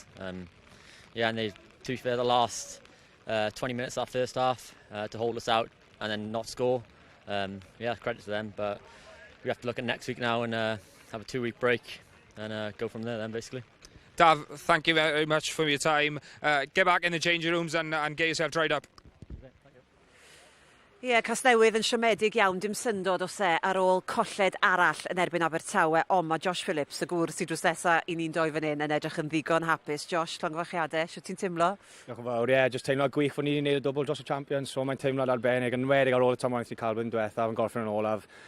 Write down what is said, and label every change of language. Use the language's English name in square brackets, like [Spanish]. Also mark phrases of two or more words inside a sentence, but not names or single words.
[English] Yeah, and they, to be fair, the last 20 minutes of that first half to hold us out and then not score. Yeah, credit to them, but we have to look at next week now and have a 2-week break and go from there then, basically. Dav, thank you very much for your time. Get back in the changing rooms and get yourself dried up. [Welsh] Ie, Casnewydd yn siomedig iawn, dim syndod o se ar ôl colled arall yn erbyn Abertawe, ond mae Josh Phillips, y gwr sydd drws nesa I ni'n doi fan hyn, yn edrych yn ddigon hapus. Josh, llongyfarchiadau, sio ti'n teimlo? Diolch yn fawr, ie, jyst teimlo'n gwych fod ni'n gwneud y dwbl dros y champions, so mae'n teimlo'n arbennig, yn wedig ar ôl y tymor i cael blwyddyn diwethaf yn gorffen yn olaf.